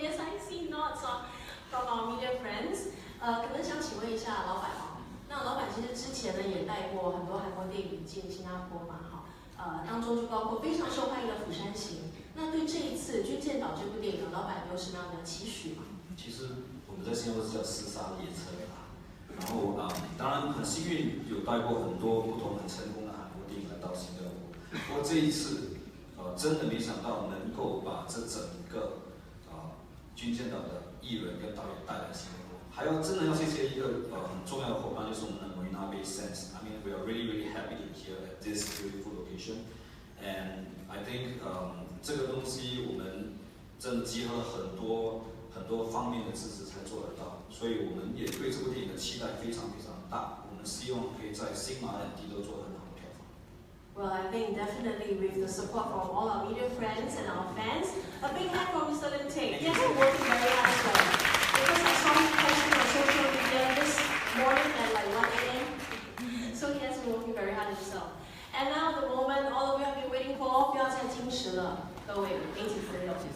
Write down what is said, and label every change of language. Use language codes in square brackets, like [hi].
[en] Yes, I see nods from our media friends. [zh] 可能想请问一下老板那老板其实之前呢也带过很多韩国电影进新加坡嘛当中就包括非常受欢迎的《釜山行》。那对这一次《军舰岛》这部电影，老板有什么样的期许吗？其实我们在新加坡是叫厮杀列车啦，然后当然很近有带过很多不同很成功的韩国电影来到新加坡，不过这一次真的没想到能够把这整个军舰岛的艺人跟导演带来新加坡，还要真的要谢谢一个很重要的伙伴，就是我们的 Marina Bay Sands. [en] I mean, we are really happy to be here at this beautiful location, and I think [zh] 这个东西我们真的结合了很多方面的支持才做得到，所以我们也对这部电影的期待非常大。我们希望可以在新马两地都做得很好的票房。 [en] Well, I think definitely with the support from all our media friends and our fans, a big hand for Mr. Lim Tae. He has been working very hard as well. Because I saw him posting on social media this morning at like 1 a.m. So he has been working very hard himself. And now the moment all of you have been waiting for, [zh] 不要再矜持了，各位，给请自由。